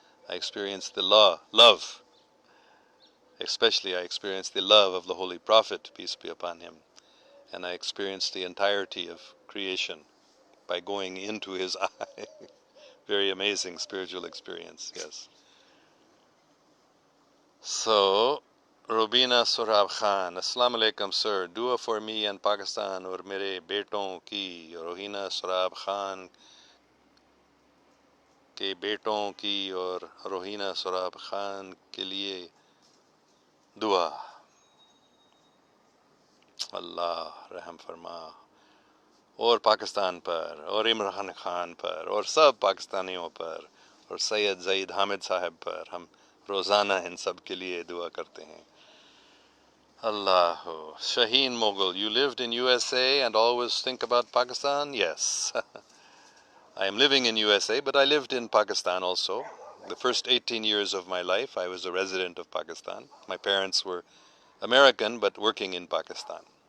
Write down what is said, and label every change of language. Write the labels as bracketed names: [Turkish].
[English] I experienced the love. Especially I experienced the love of the Holy Prophet, peace be upon him. and I experienced the entirety of creation by going into his eye. Very amazing spiritual experience, yes. [Hindi] So, Robina Surab Khan, Assalamu alaikum sir, [English] dua for me and Pakistan [Hindi] और मेरे बेटों की, रोहिना सुराब खान के बेटों की और रोहिना सुराब खान के लिए दुआ. अल्लाह रहम फरमा. और पाकिस्तान पर और इमरान खान पर और सब पाकिस्तानियों पर और सैयद ज़ईद हामिद साहब पर हम रोज़ाना इन सब के लिए दुआ करते हैं. Allahu. [English] Shaheen Mughal, you lived in USA and always think about Pakistan? Yes. I am living in USA, but I lived in Pakistan also. The first 18 years of my life, I was a resident of Pakistan. My parents were American, but working in Pakistan.